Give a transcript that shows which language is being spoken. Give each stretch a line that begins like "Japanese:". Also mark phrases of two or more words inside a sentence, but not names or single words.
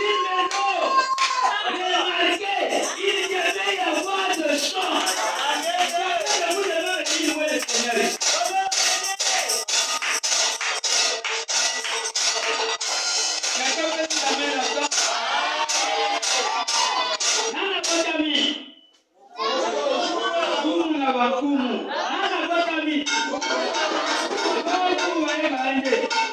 French: Remarquez, il devait y avoir des chants. Vous devez venir louer le Seigneur. Quelqu'un peut nous amener là-dedans?
Lingala: Nana Botami. Kumu na Bakumu. Nana Botami. Bakumu wa Ebaende.